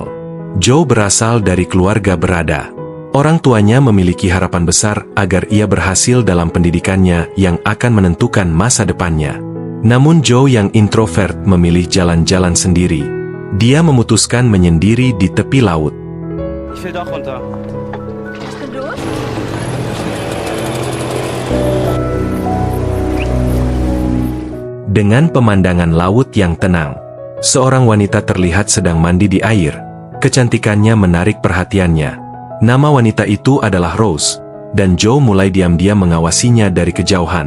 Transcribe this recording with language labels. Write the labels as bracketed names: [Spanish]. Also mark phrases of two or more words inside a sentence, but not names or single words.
[Indonesian] Joe berasal dari keluarga berada. Orang tuanya memiliki harapan besar agar ia berhasil dalam pendidikannya yang akan menentukan masa depannya. Namun Joe yang introvert memilih jalan-jalan sendiri. Dia memutuskan menyendiri di tepi laut. [German] Ich will doch runter. [Indonesian] Dengan pemandangan laut yang tenang, seorang wanita terlihat sedang mandi di air. Kecantikannya menarik perhatiannya. Nama wanita itu adalah Rose, dan Joe mulai diam-diam mengawasinya dari kejauhan.